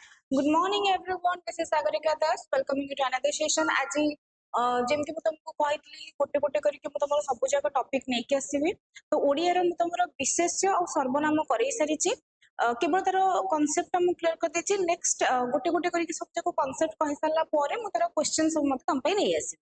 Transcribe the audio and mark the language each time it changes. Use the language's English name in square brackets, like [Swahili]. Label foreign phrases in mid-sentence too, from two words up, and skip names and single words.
[English] Good morning, everyone. This is Sagarika Das. Welcoming you to another session. [Odia] ଆଜି ଯେମିତି ମୁଁ ତମକୁ କହିଥିଲି ଗୋଟେ ଗୋଟେ କରିକି ମୁଁ ତମର ସବୁ ଯାକ ଟପିକ ନେଇକି ଆସିବି। ତ ଓଡ଼ିଆରେ ମୁଁ ତମର ବିଶେଷ୍ୟ ଆଉ ସର୍ବନାମ କରେଇ ସାରିଛି। କେବଳ ତାର କନସେପ୍ଟ ମୁଁ କ୍ଲିୟର କରିଦେଇଛି। ନେକ୍ସଟ ଗୋଟେ ଗୋଟେ କରିକି ସବୁ ଯାକ କନସେପ୍ଟ କହିସାରିଲା ପରେ ମୁଁ ତାର କ୍ୱେଶ୍ଚନ ସବୁ ମୋତେ ତମ ପାଇଁ ନେଇ ଆସିବି।